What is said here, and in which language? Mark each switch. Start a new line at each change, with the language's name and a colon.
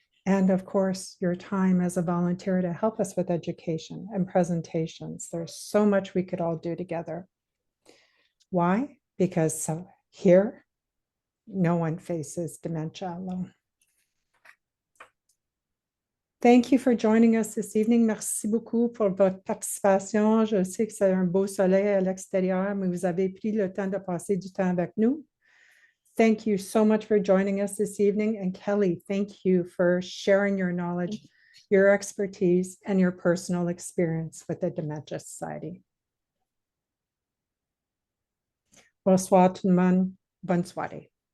English: And of course, your time as a volunteer to help us with education and presentations. There's so much we could all do together. Why? Because here, no one faces dementia alone. Thank you for joining us this evening.
French: Merci beaucoup pour votre participation. Je sais que c'est un beau soleil à l'extérieur, mais vous avez pris le temps de passer du temps avec nous.
English: Thank you so much for joining us this evening. And Kelly, thank you for sharing your knowledge, your expertise, and your personal experience with the Dementia Society.
French: Bonsoir tout le monde. Bonne soirée.